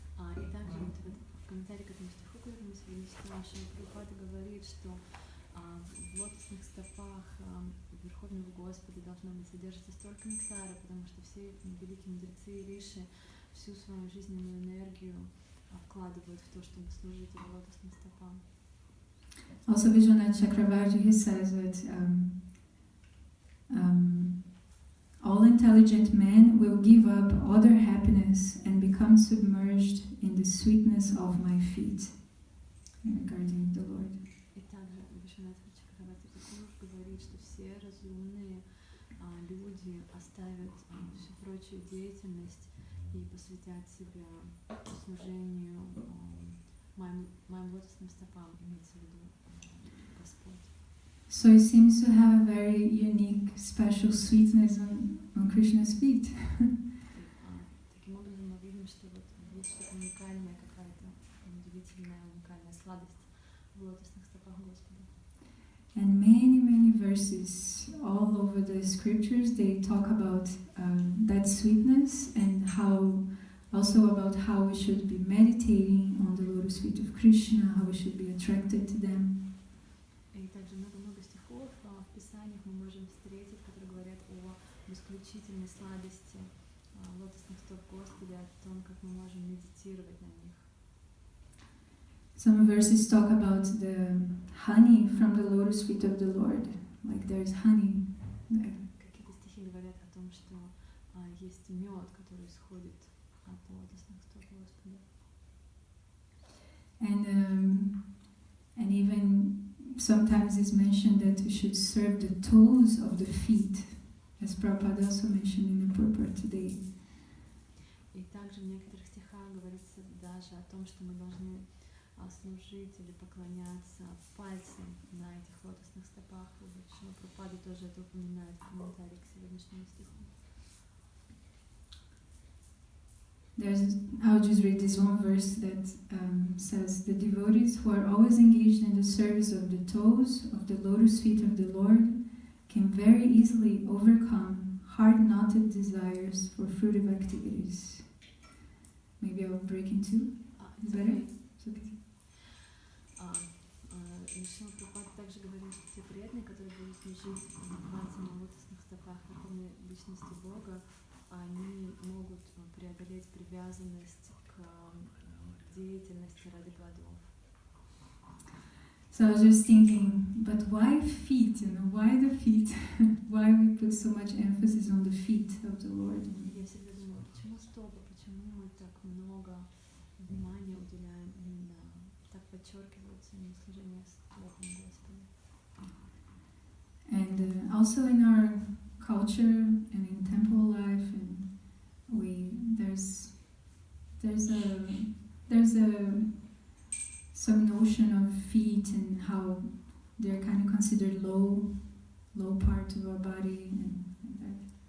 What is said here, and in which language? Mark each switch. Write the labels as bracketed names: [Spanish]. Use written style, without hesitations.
[Russian] И также вот в комментарии к этому стиху, который мы сегодня читаем, Прабхупада говорит, что в лотосных стопах Верховного Господа должно быть содержится столько нектара, потому что все великие мудрецы и риши всю свою жизненную энергию вкладывают в то, чтобы служить его лотосным стопам. [English] Also Vishwanath Chakravarti, he says that all intelligent men will give up all their happiness and become submerged in the sweetness of my feet, regarding the Lord. [Russian] И также Вишванат Чакраварти Такур говорит, что все разумные люди оставят всю прочую деятельность и посвятят себя служению моим лотосным стопам, имеется в виду Господь. [English] So it seems to have a very unique, special sweetness on Krishna's feet. [Russian] Таким образом мы видим, что вот есть что-то уникальное, какая-то удивительная, уникальная сладость в лотосных стопах Господа. [English] And many verses all over the scriptures, they talk about that sweetness and also about how we should be meditating on the lotus feet of Krishna, how we should be attracted to them. [Russian] И также много стихов в Писаниях мы можем встретить, которые говорят о исключительной сладости лотосных стоп Господа, о том, как мы можем медитировать на них. [English] Some verses talk about the honey from the lotus feet of the Lord, like there's honey there. [Russian] Какие-то стихи говорят о том, что есть мед, который исходит от лотосных стоп Господа. [English] And even sometimes it's mentioned that we should serve the toes of the feet, as Prabhupada also mentioned in the purport today. [Russian] И также в некоторых стихах говорится даже о том, что мы должны служить или поклоняться пальцем на этих лотосных стопах. И Прабхупада тоже это упоминает в комментарии к сегодняшнему стиху. [English] I'll just read this one verse that says, the devotees who are always engaged in the service of the toes of the lotus feet of the Lord can very easily overcome hard-knotted desires for fruitive activities. Maybe I'll break in two. Is better? It's okay. [Russian] Шрила Прабхупада также говорит, что те преданные, которые будут служить пальцем на лотосных стопах Верховной Личности Бога, они могут преодолеть привязанность к деятельности ради плодов. [English] So I was just thinking, but why feet? Why the feet? Why we put so much emphasis on the feet of the Lord? [Russian] Я всегда думала, почему стопы, почему мы так много внимания уделяем именно, так подчеркивается именно служение стопам Господа. [English] And also in our culture and in temple life, and there's some notion of feet and how they're kind of considered low part of our body and that.